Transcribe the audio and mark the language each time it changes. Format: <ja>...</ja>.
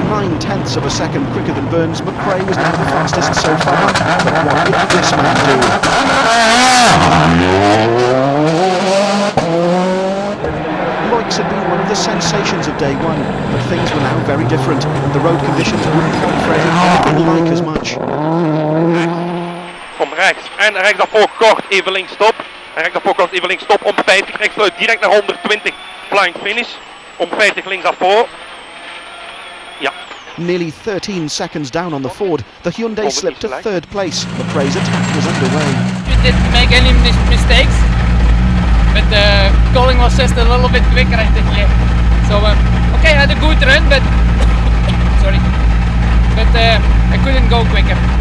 <en>9/10ths of a second quicker than Burns, McRae was now the fastest so far, but what did this man do? Loix had been one of the sensations of day 1, but things were now very different, and the road conditions wouldn't help Freddie anything like as much.</en> <nl>Kom rechts en rechtsaf voor kort, even links stop. En rechts voorkant even links stop, om 50, rechts uit direct naar 120, flying finish. Om 50 linksaf voor. Ja.</nl> <en>Nearly 13 seconds down on the Ford, the Hyundai slipped to third place. McRae's attack was underway. You didn't make any mistakes, but the calling was just a little bit quicker, I think. Yeah. So okay, I had a good run, but sorry, but I couldn't go quicker.</en>